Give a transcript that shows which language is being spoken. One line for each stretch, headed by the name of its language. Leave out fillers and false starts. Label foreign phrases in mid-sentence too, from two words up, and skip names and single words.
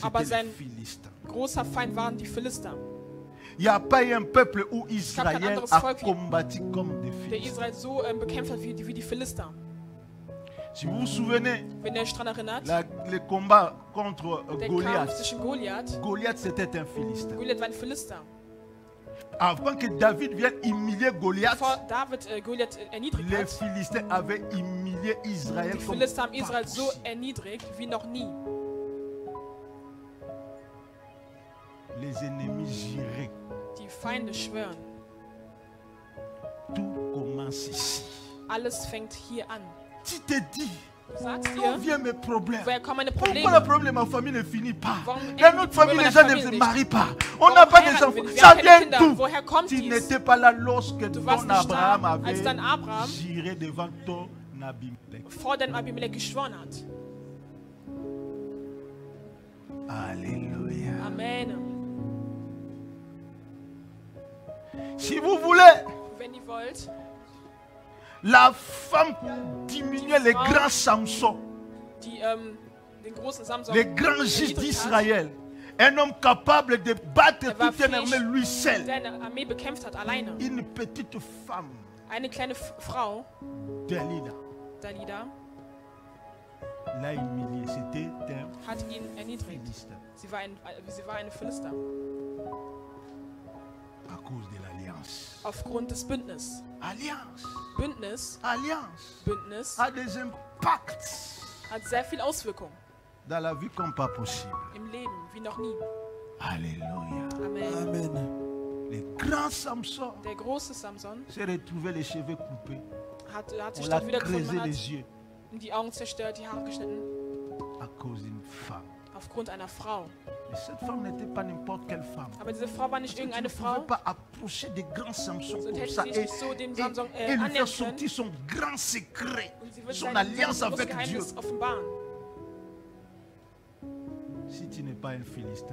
German: Aber
French: c'était
German: sein
French: les Philistins.
German: Großer Feind waren die Philister.
French: Il n'y a pas eu un peuple où Israël
German: anderes
French: a
German: Volk,
French: combattu comme des
German: Der
French: Philistins.
German: Israel so bekämpft hat wie die Philister.
French: Si vous vous souvenez,
German: Wenn ihr euch daran erinnert,
French: le combat contre
German: der Kampf Goliath, zwischen Goliath.
French: Goliath c'était un Philistin.
German: Goliath war ein Philister.
French: Avant que David vienne humilier Goliath,
German: Bevor David Goliath erniedrigt
French: les
German: hat,
French: Philistins avaient humilié Israël
German: die
French: comme
German: Philister haben
French: pas
German: Israel so
French: possible.
German: erniedrigt wie noch nie.
French: Les ennemis jurés.
German: Die Feinde schwören.
French: Tout commence ici.
German: Alles fängt hier an.
French: Tu te dis,
German: Du sagst
French: D'où
German: dir,
French: viennent mes problèmes?
German: woher kommen meine
French: Pourquoi le
German: Probleme?
French: problème de ma famille ne finit pas?
German: Warum
French: Dans
German: enden
French: notre
German: die
French: famille,
German: Probleme
French: les
German: meiner
French: gens ne se
German: Familie
French: marient
German: nicht?
French: pas. On
German: Warum
French: n'a pas des
German: heiraten
French: enfants.
German: wir nicht? Wir
French: Ça
German: haben keine
French: vient
German: Kinder.
French: d'où?
German: Woher kommt
French: Tu
German: dies?
French: n'étais pas là lorsque
German: Du warst
French: ton
German: nicht da,
French: Abraham
German: als
French: avait
German: dein Abraham
French: juré devant ton Abimelech.
German: vor deinem Abimelech geschworen hat.
French: Alléluia.
German: Amen.
French: Si vous voulez,
German: Wenn ihr wollt,
French: la femme qui diminuait les grands Samson,
German: die den großen Samson
French: les grands juges
German: erniedrigt hat,
French: d'Israël, un homme capable de battre
German: war
French: toute une armée
German: fähig,
French: lui seul,
German: der eine Armee bekämpft hat, alleine.
French: une petite femme,
German: Eine kleine Frau,
French: Delila,
German: Dalida,
French: l'a humilié. C'était un
German: hat ihn erniedrigt.
French: Philistin
German: Sie war eine Philister.
French: à cause de l'alliance.
German: Aufgrund des Bündnisses.
French: Alliance,
German: Bündnis
French: a des impacts
German: hat sehr viel Auswirkungen
French: dans la vie comme pas possible.
German: im Leben, wie noch nie.
French: Alléluia.
German: Amen. Amen.
French: Le grand Samson
German: Der große Samson
French: s'est retrouvé les cheveux coupés.
German: hat sich
French: On l'a
German: dort wiedergefunden,
French: creusé
German: man
French: les
German: hat
French: yeux
German: ihm die Augen zerstört, die Haare geschnitten,
French: à cause d'une femme.
German: aufgrund einer Frau.
French: Mais cette femme n'était pas n'importe quelle femme.
German: Aber diese Frau war nicht
French: Tu ne
German: irgendeine
French: pouvais
German: Frau,
French: pas approcher des grands Samson
German: sonst
French: comme
German: hätte
French: ça
German: sie sich nicht so dem Samson
French: et lui
German: annehmen
French: faire
German: können.
French: sortir son grand secret,
German: Und sie wird
French: son
German: sein
French: alliance
German: großes
French: avec Dieu.
German: Geheimnis offenbaren.
French: Si tu n'es pas un Philistin,